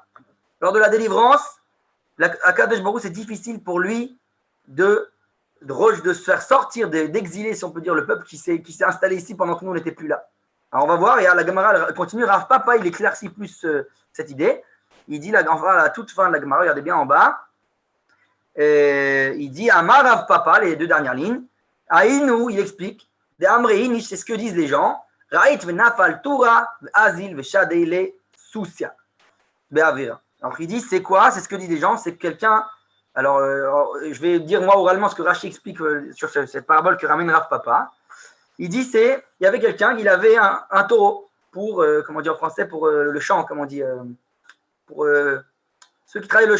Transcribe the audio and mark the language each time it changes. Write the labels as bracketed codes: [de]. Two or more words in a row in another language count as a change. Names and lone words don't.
[fr] Lors de la délivrance, [he] הקדוש ברוך הוא, [fr] c'est difficile pour lui de se faire sortir, d'exiler, si on peut dire, le peuple qui s'est installé ici pendant que nous, on n'était plus là. Alors, on va voir, et la Gemara continue, Rav Papa, il éclaircit plus cette idée. Il dit, à la toute fin de la Gemara, regardez bien en bas, il dit, Amar Rav Papa, les deux dernières lignes, Aïnou, il explique, de Amrein, c'est ce que disent les gens. [arc] רהיט ונפל תורא, אזל ושדיוה לסוסיא. באוריא. [fr] Alors il dit c'est quoi? C'est ce que disent les gens. C'est que quelqu'un. Alors je vais dire moi oralement ce que Rashi explique sur cette parabole que ramène Rav Papa. Il dit il y avait quelqu'un qui avait un taureau pour comment dire en français pour le champ, comme on dit pour ceux qui travaillent le champ.